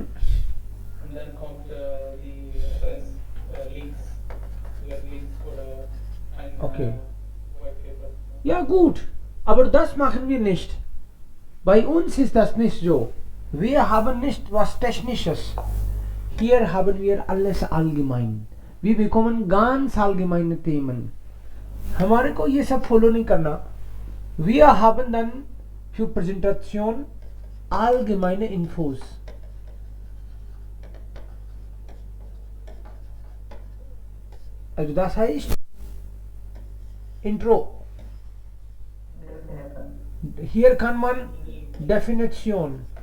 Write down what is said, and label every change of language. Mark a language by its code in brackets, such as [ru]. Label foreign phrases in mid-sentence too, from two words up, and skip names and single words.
[de] Und dann kommt die Reference, Links oder ein Okay. [en] White Paper. [de] Ja gut, aber das machen wir nicht. Bei uns ist das nicht so. Wir haben nicht was Technisches. Hier haben wir alles allgemein. Wir bekommen ganz allgemeine Themen. [hi] हमारे को ये सब फॉलो नहीं करना. [de] Wir haben dann für Präsentation allgemeine Infos. Also das heißt, Intro. Hier kann man Definition.